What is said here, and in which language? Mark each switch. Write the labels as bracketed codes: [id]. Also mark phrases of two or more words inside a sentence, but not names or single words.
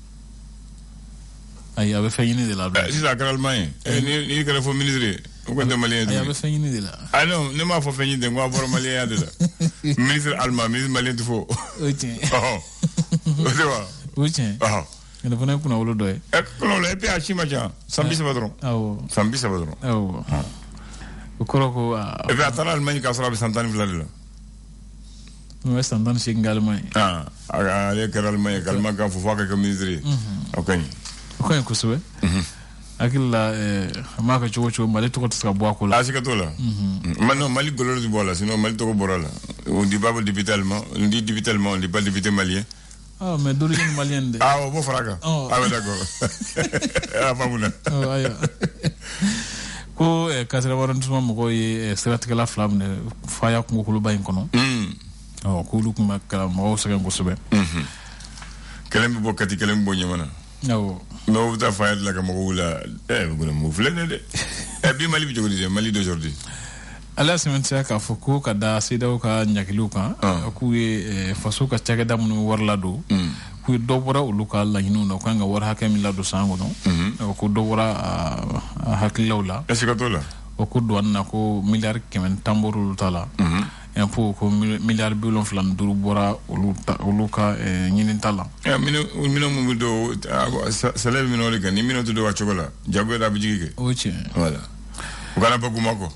[bm] ayi a bɛ fɛn ɲini de la sisan a kɛra Allemagne n'i kɛra fɔ minisiri o ko tɛ maliyɛn ayi a bɛ fɛn ɲini de la non ne m'a fɔ fɛn ɲini de n ko a bɔra maliyɛnya de la minisiri allemand minisiri maliyɛn tɛ fɔ o ye tiɲɛ o tɛ wa o ye tiɲɛ nin fana ye kunnawolo dɔ ye kunnawolo [fr] et puis [bm] a si ma ca san 30 dɔrɔn awɔ san 30 dɔrɔn awɔ o kɔrɔ ko [fr] et puis [bm] a taara Allemagne k'a sɔrɔ a bɛ san 12 de la n'o ye san 18 kɛ Allemagne ale kɛra Allemagne ka Allemagne kan fɔ f'a ka kɛ minisiri ye o ka ɲi kosɛbɛ hakili la a m'a kɛ cogo cogo Mali tɔgɔ tɛ se ka bɔ a ko la a siga t'o la non Mali golo de bɔ a la sinon Mali tɔgɔ bɔra la [fr] on dit pas député allemand on dit député allemand on dit pas député malien mais d'origine malienne de [bm] o b'o fara kan [fr] oui d'accord [bm] a faamuna ko Kasɛrɛ arrondissement mɔgɔw ye siratigɛla fila minɛ Faya kungokoloba in kɔnɔ k'olu tun bɛ mɔgɔw sɛgɛn kosɛbɛ kelen bɛ bɔ Kati kelen bɛ bɔ Ɲamana mais o bɛ taa Faya de la ka mɔgɔw wula mu filɛ ne dɛ bi Mali bɛ cogo di dɛ Mali d'aujourd'hui ale y'a sɛbɛntiya k'a fɔ ko ka da CEDEAO ka ɲagiliw kan k'u ye faso ka cakɛda minnu wari ladon k'u ye dɔ bɔra olu ka laɲiniw na u kan ka wari hakɛ min ladon san kɔnɔ ko dɔ bɔra a hakililaw la [fr] est-ce que [bm] t'o la o ko douane na ko miliyari 110 bɔra olu ta la impôt ko miliyari 75 bɔra olu ka ɲinita la minɛn mun bɛ don salaire minɛnw de kan ni minɛn tɛ don a cogo la jago yɛrɛ a bɛ jigi kɛ o ye tiɲɛ voilà u kana bɔ kuma kɔ